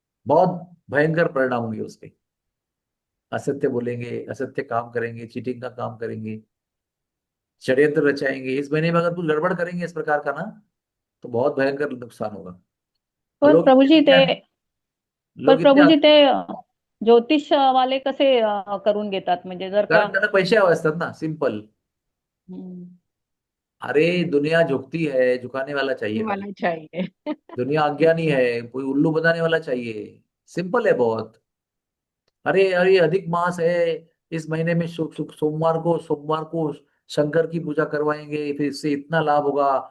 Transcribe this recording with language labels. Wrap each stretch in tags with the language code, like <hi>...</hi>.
<hi>बहुत भयंकर परिणाम होंगे उसके। असत्य बोलेंगे, असत्य काम करेंगे, चीटिंग का काम करेंगे, षड्यंत्र रचाएंगे, इस महीने में अगर कुछ गड़बड़ करेंगे इस प्रकार का ना, तो बहुत भयंकर नुकसान होगा। और</hi> <mr>पण प्रभुजी ते पण</mr> <hi>लोग इतने</hi> <mr>प्रभुजी ते ज्योतिष वाले कसे करून घेतात, म्हणजे जर का. कारण त्यांना पैसे हवे असतात ना, सिंपल। हम्म,</mr> <hi>अरे दुनिया झुकती है, झुकाने वाला चाहिए भाई। वाला चाहिए। दुनिया अज्ञानी है, कोई उल्लू बनाने वाला चाहिए। सिंपल है बहुत। अरे अरे, अधिक मास है, इस महीने में सोमवार को शंकर की पूजा करवाएंगे, फिर इससे इतना लाभ होगा।</hi>